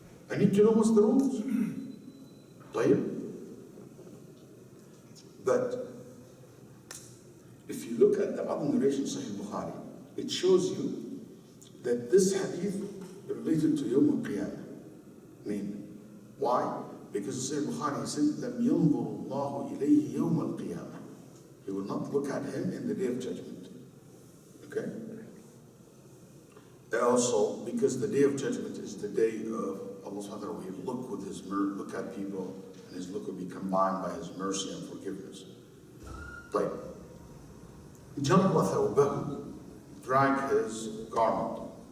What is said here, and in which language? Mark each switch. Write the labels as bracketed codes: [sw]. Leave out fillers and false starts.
[en] I need to know what's the rules. [ar] طيب. [en] But if you look at the other narration of Sahih Bukhari, it shows you that this hadith related to Yawm al-Qiyamah. I mean, why? Because Sahih Bukhari said, [ar] لَمْ يَنْظُرُ اللَّهُ إِلَيْهِ يَوْمَ الْقِيَامَةِ. [en] He will not look at him in the day of judgment. Okay? Also, because the day of judgment is the day of Allah subhanahu wa ta'ala, he will look with his look at people, and his look will be combined by his mercy and forgiveness. Like, [ar] جَرَّ ثَوْبَهُ, [en] drag his garment.